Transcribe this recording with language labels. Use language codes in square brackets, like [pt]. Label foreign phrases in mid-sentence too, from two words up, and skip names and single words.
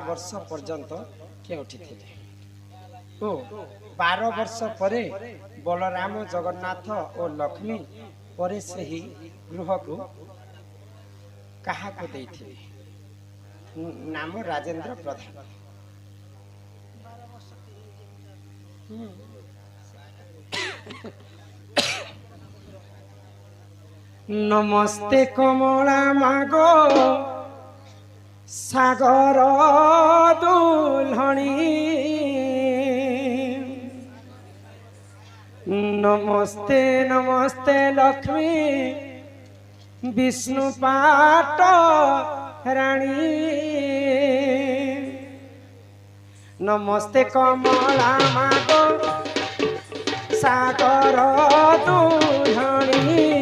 [or] ବର୍ଷ ପର୍ଯ୍ୟନ୍ତ କେଉଁଠିଥିଲେ ଓ 12 ବର୍ଷ ପରେ ବଳରାମ ଜଗନ୍ନାଥ ଓ ଲକ୍ଷ୍ମୀ ପରେ ସେହି ଗୃହକୁ କାହାକୁ ଦେଇଥିଲେ ନାମ ରାଜେନ୍ଦ୍ର ପ୍ରଧାନ ନମସ୍ତେ କମଳା ମାଗୋ ସାଗର ଦୁଲ୍ହଣୀ ନମସ୍ତେ ନମସ୍ତେ ଲକ୍ଷ୍ମୀ ବିଷ୍ଣୁ ପାଟ ରାଣୀ ନମସ୍ତେ କମଳା ମାଗୋ ସାଗର ଦୁଧଣୀ